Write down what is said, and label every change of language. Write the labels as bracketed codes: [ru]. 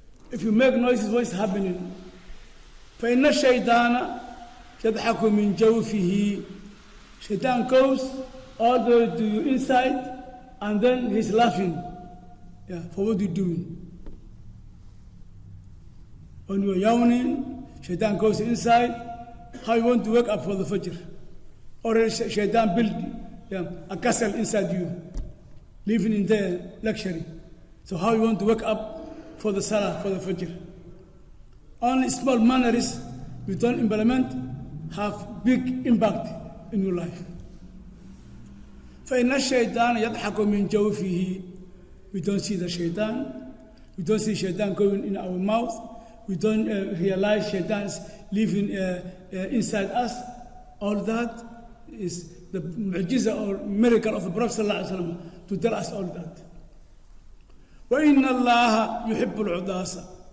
[en] If you make noises, what is happening? [ar] فإن الشيطان يضحك من جوفه. [en] Shaitan goes all the way to you inside, and then he's laughing. For what you're doing. When you're yawning, Shaitan goes inside. How you want to wake up for the Fajr? Or Shaitan build a castle inside you, living in the luxury. So how you want to wake up for the Salah, for the Fajr? Only small manners you don't implement have big impact in your life. [ar] فإن الشيطان يضحك من جوفه. [en] We don't see the shaitan. We don't see shaitan going in our mouth. We don't realize shaitan's living inside us. All that is the mu'jiza or miracle of the Prophet ﷺ to tell us all that. [ar] وإن الله يحب العداسة.